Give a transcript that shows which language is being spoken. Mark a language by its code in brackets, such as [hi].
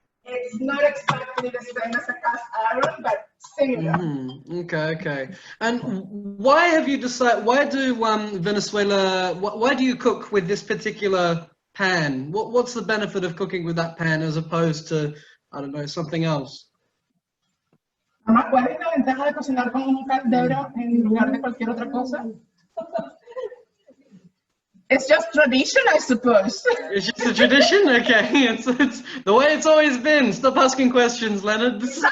[en] It's not exactly the same as a cast iron, but similar. Okay. And why have you decided? Why do Venezuela? Why do you cook with this particular pan? What's the benefit of cooking with that pan as opposed to, I don't know, something else? [es] ¿Cuál es la ventaja de cocinar con un caldero en lugar de cualquier otra cosa? [en] It's just tradition, I suppose. It's just a tradition? Okay. It's the way it's always been. Stop asking questions, Leonard.